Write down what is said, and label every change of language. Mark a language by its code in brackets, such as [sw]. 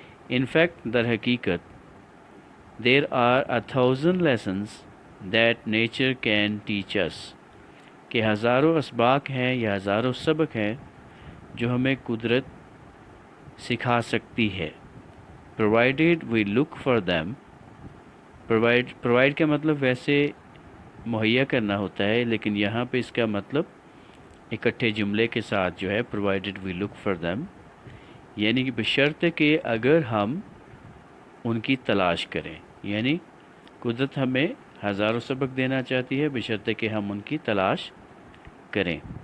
[en] In fact, [hi] दर हकीकत [en] there are 1,000 lessons that nature can teach us, [hi] कि हज़ारों असबाक हैं या हज़ारों सबक हैं जो हमें कुदरत सिखा सकती है। [en] Provided we look for them। [hi] provide का मतलब वैसे मुहैया करना होता है, लेकिन यहाँ पे इसका मतलब इकट्ठे जुमले के साथ जो है [en] provided we look for them, [hi] यानी कि बशर्ते कि अगर हम उनकी तलाश करें। यानी कुदरत हमें हज़ारों सबक देना चाहती है बशर्ते कि हम उनकी तलाश करें।